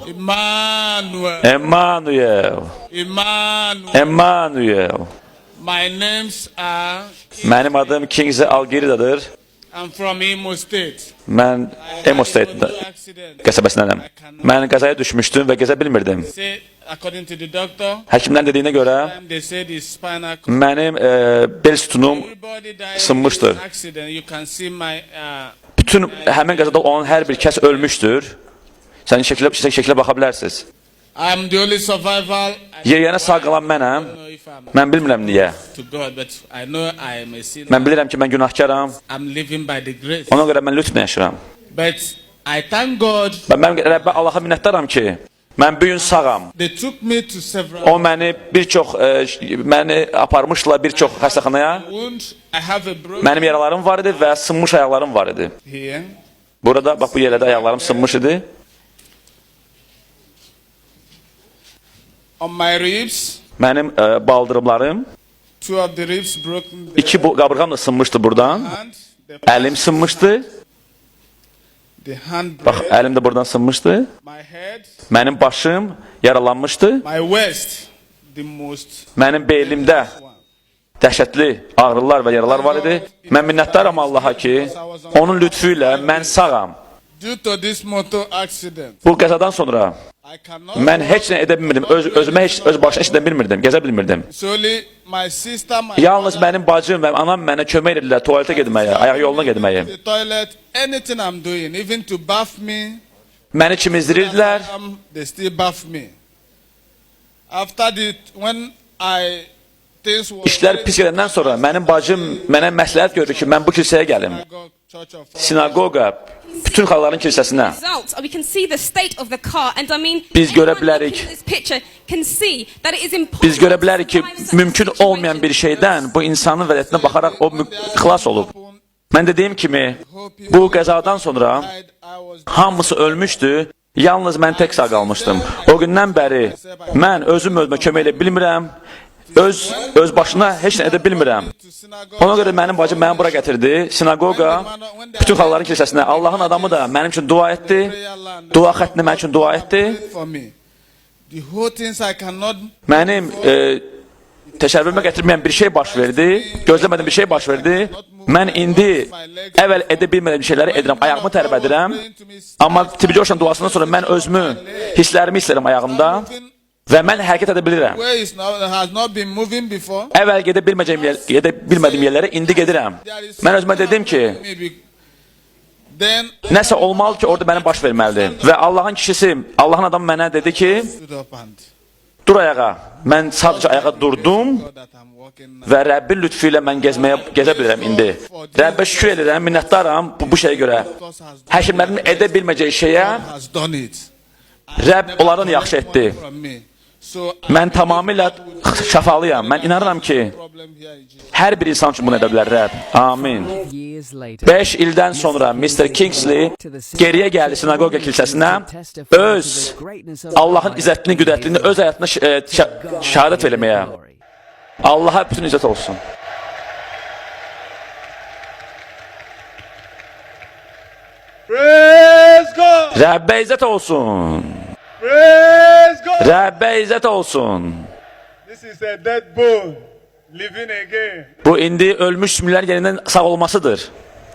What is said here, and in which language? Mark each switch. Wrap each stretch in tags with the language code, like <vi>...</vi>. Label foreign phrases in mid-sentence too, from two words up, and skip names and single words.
<en>Emmanuel. Emmanuel. Emmanuel. Emmanuel. My names are.</en> <az>Mənim adım Kingsley Algeridadır.</az> <en>I'm from Imo State.</en> <az>Mən Imo State qəsəbəsindənəm. Mən qəzaya düşmüşdüm və gəzə bilmirdim.</az> <en>Say, according to the doctor,</en> <az>Həkimlərin dediyinə görə</az> <en>they said it's spinal cord.</en> <az>mənim bel sütunum</az> <en>Everybody died</en> <az>sınmışdır.</az> <en>in this accident. You can see my.</en> <az>Bütün həmin qəzada olan hər bir kəs ölmüşdür. Sən şəklə baxa bilərsiniz.</az> <en>I'm the only survivor.</en> <az>Yeyənə sağ qalan mənəm.</az> <en>I don't know if I'm</en> <az>Mən bilmirəm niyə.</az> <en>to God, but I know I am a sinner.</en> <az>Mən bilirəm ki, mən günahkaram.</az> <en>I'm living by the grace.</en> <az>Ona görə mən lütflə yaşıram.</az> <en>But I thank God.</en> <az>Və mən Rəbbə Allaha minnətdaram ki, mən bu gün sağam.</az> <en>They took me to several</en> <az>O məni məni aparmışlar bir çox xəstəxanaya.</az> <en>wounds. I have a broken</en> <az>Mənim yaralarım var idi və sınmış ayaqlarım var idi.</az> <en>here.</en> <az>Burada bax bu yerdə ayaqlarım sınmış idi.</az> <en>On my ribs,</en> <az>Mənim baldırımlarım,</az> <en>two of the ribs broken. The</en> <az>iki qabırğam da sınmışdı buradan.</az> <en>hand,</en> <az>Əlim sınmışdı.</az> <en>the hand</en> <az>Bax,</az> <en>break,</en> <az>əlim də buradan sınmışdı.</az> <en>my head,</en> <az>Mənim başım yaralanmışdı.</az> <en>my waist, the most</en> <az>Mənim belimdə</az> <en>one.</en> <az>dəhşətli ağrılar və yaralar var idi. Mən minnətdaram Allaha ki, onun lütfü ilə mən sağam.</az> <en>Due to this motor accident,</en> <az>Bu qəzadan sonra</az> <en>I cannot.</en> <az>mən heç nə edə bilmirdim. Özümə öz başına heç nə bilmirdim, gəzə bilmirdim.</az> <en>Solely my sister, my</en> <az>Yalnız mənim bacım və anam mənə kömək edirlər tualetə getməyə, ayaq yoluna getməyə.</az> <en>the toilet, anything I'm doing, even to bath me,</en> <az>Məni çimizdirirlər.</az> <en>they still bath me. After the when I things was</en> <az>İşlər pis gedəndən sonra mənim bacım mənə məsləhət gördü ki, mən bu kilsəyə gəlim.</az> <en>Synagogue, Church of</en> <az>Sinagoqa, bütün xalqların kilsəsinə.</az> <en>Result, we can see the state of the car, and I mean,</en> <az>Biz görə</az> <en>anyone</en> <az>bilərik.</az> <en>looking at this picture can see that it is impossible</en> <az>Biz görə bilərik ki,</az> <en>to survive such a</en> <az>mümkün</az> <en>situation.</en> <az>olmayan bir şeydən bu insanın vəziyyətinə baxaraq o xilas olub. Mən dediyim kimi, bu qəzadan sonra</az> <en>died, I was</en> <az>hamısı ölmüşdü, yalnız mən tək sağ qalmışdım. O gündən bəri mən özümə kömək edə bilmirəm, öz başına heç nə edə bilmirəm.</az> <en>to synagogue.</en> <az>Ona görə mənim bacım məni bura gətirdi, sinagoqa, bütün xalqların kilsəsinə. Allahın adamı da mənim üçün dua etdi, dua xəttini mənim üçün dua etdi.</az> <en>For me, the whole things I cannot.</en> <az>Mənim təşəbbüsümə gətirməyən bir şey baş verdi, gözləmədiyim bir şey baş verdi. Mən indi əvvəl edə bilmədiyim şeyləri edirəm, ayağımı tərbədirəm. Amma Tibi Coşan duasından sonra mən özümü, hisslərimi istəyirəm ayağımda və mən hərəkət edə bilirəm.</az> <en>Where is not, has not been moving before.</en> <az>Əvvəl gedə bilmədiyim yerlərə indi gedirəm. Mən özümə dedim ki,</az> <en>Then</en> <az>nəsə olmalı ki, orada mənim baş verməlidir. Və Allahın kişisi, Allahın adamı mənə dedi ki,</az> <en>stood up and</en> <az>dur ayağa. Mən sadəcə ayağa durdum</az> <en>that I'm walking now.</en> <az>və Rəbbin lütfü ilə mən gəzə bilirəm indi. Rəbbə şükür edirəm, minnətdaram bu şeyə görə. Həkimlərin edə bilməyəcəyi şeyə</az> <en>Has done it.</en> <az>Rəbb onların yaxşı etdi.</az> <en>From me. So</en> <az>Mən tamamilə şəfalıyam. Mən inanıram ki,</az> <en>problem here in Jesus.</en> <az>hər bir insan üçün bunu edə bilər Rəbb. Amin.</az> <en>Years later,</en> <az>5 ildən sonra Mr. Kingsley geriyə gəldi sinagoqa kilsəsinə, öz Allahın izzətini, qüdrətini öz həyatına şəhadət verməyə. Allaha bütün izzət olsun.</az> <en>Praise God!</en> <az>Rəbbə izzət olsun.</az> <en>Praise God!</en> <az>Rəbbə izzət olsun.</az> <en>This is a dead bone living again.</en> <az>Bu indi ölmüş sümüklər yerindən sağ olmasıdır.</az>